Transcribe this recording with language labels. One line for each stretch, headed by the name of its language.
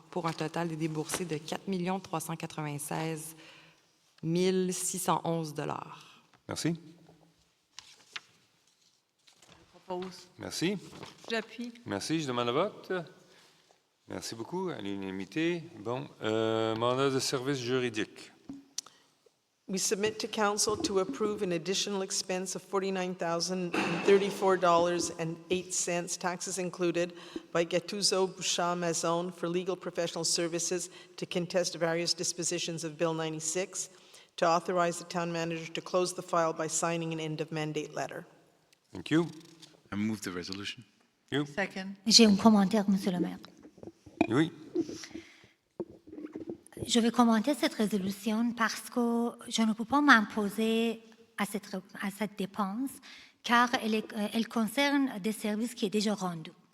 French: Pour un total des déboursés de 4 396 611 $. Merci. Merci. J'appuie. Merci. Je demande le vote. Merci beaucoup. À l'unanimité. Bon, mandat de service juridique.
English: We submit to Council to approve an additional expense of $49,034.08, taxes included, by Gattuso Bouchard Mazon for legal professional services to contest various dispositions of Bill 96, to authorize the town manager to close the file by signing an end-of-mandate letter. Thank you. I move the resolution. You. Second.
French: J'ai un commentaire, Monsieur le maire. Oui. Je vais commenter cette résolution parce que je ne peux pas m'imposer à cette dépense car elle concerne des services qui sont déjà rendus.